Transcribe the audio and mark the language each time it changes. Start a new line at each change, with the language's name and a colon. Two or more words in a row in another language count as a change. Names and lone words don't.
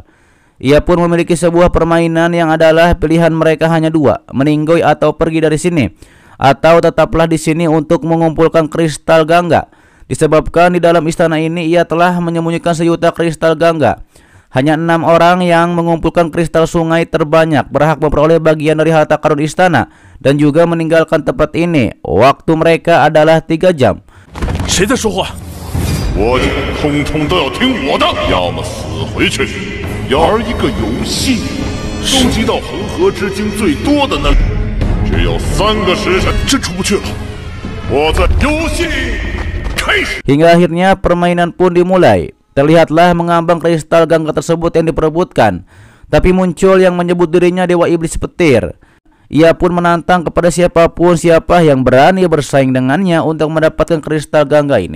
Indonesian: Ia pun memiliki sebuah permainan yang adalah pilihan mereka hanya 2, meninggoy atau pergi dari sini, atau tetaplah di sini untuk mengumpulkan kristal gangga. Disebabkan di dalam istana ini ia telah menyembunyikan sejuta kristal gangga. Hanya 6 orang yang mengumpulkan kristal sungai terbanyak berhak memperoleh bagian dari harta karun istana dan juga meninggalkan tempat ini. Waktu mereka adalah 3 jam.
Chinese: 谁在说话？我通通都要听我的，要么死回去，玩一个游戏，收集到恒河之精最多的那，只有3个时辰，真出不去了。我在游戏。
Indonesian: Hingga akhirnya permainan pun dimulai. Terlihatlah mengambang kristal gangga tersebut yang diperebutkan. Tapi muncul yang menyebut dirinya Dewa Iblis Petir. Ia pun menantang kepada siapa yang berani bersaing dengannya untuk mendapatkan kristal gangga ini.